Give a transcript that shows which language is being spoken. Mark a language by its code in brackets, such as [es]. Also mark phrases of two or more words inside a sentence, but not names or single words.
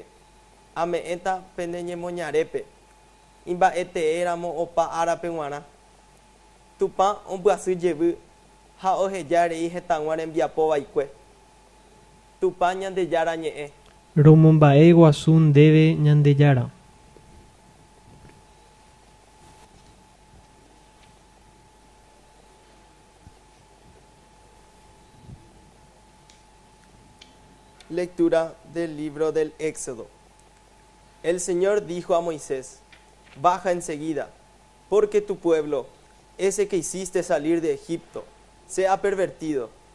[gn] Ame'ẽta pende ñemoñarépe. Imba'ete'éramo opa árape g̃uarã. Tupã ombyasyjevy ha ohejárei hetãgua rembiapovaikue. Tupã Ñandejára ñe'ẽ. Romomba'e guasu ndéve Ñandejára. [es] Lectura del libro del Éxodo. El Señor dijo a Moisés: baja enseguida, porque tu pueblo, ese que hiciste salir de Egipto, se ha pervertido.